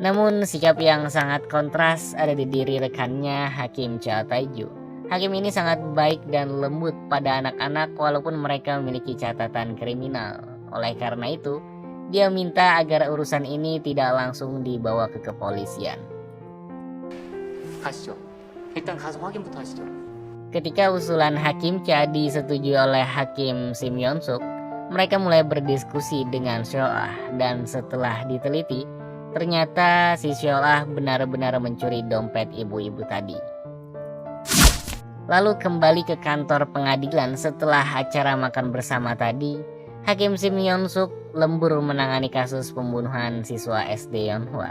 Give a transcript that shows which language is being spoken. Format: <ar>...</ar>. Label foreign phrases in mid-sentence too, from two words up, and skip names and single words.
<id>Namun sikap yang sangat kontras ada di diri rekannya Hakim Cha Taiju. Hakim ini sangat baik dan lembut pada anak-anak walaupun mereka memiliki catatan kriminal. Oleh karena itu, dia minta agar urusan ini tidak langsung dibawa ke kepolisian.</id> <ko>가시죠. 일단 가서 확인부터 하시죠.</ko> <id>Ketika usulan Hakim Cha disetujui oleh Hakim Sim Yeon Suk, mereka mulai berdiskusi dengan Seol-ah dan setelah diteliti, ternyata si Seol-ah benar-benar mencuri dompet ibu-ibu tadi. Lalu kembali ke kantor pengadilan setelah acara makan bersama tadi, Hakim Sim Yeon Suk lembur menangani kasus pembunuhan siswa SD Yeonhwa.</id>